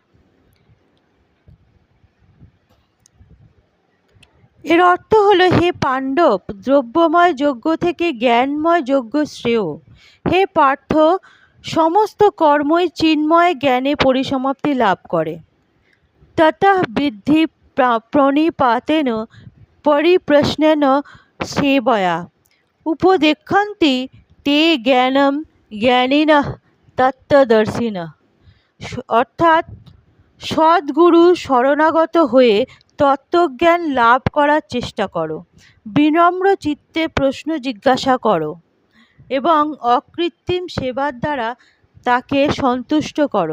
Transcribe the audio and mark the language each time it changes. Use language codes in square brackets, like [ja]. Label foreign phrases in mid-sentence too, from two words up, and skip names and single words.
[bn] এর অর্থ হলো, হে পাণ্ডব, দ্রব্যময় যজ্ঞ থেকে জ্ঞানময় যজ্ঞ শ্রেয়। হে পার্থ, সমস্ত কর্মই চিন্ময় জ্ঞানে পরিসমাপ্তি লাভ করে। [sa] ততঃ বিদ্ধি প্রণিপাতেন পরিপ্রশ্নেন সেবয়া উপদেক্ষন্তি তে জ্ঞানম জ্ঞানিনঃ তত্ত্বদর্শিনঃ। [bn] অর্থাৎ সদ্গুরু শরণাগত হয়ে তত্ত্বজ্ঞান লাভ করার চেষ্টা করো, বিনম্র চিত্তে প্রশ্ন জিজ্ঞাসা করো এবং অকৃত্রিম সেবার দ্বারা তাকে সন্তুষ্ট করো।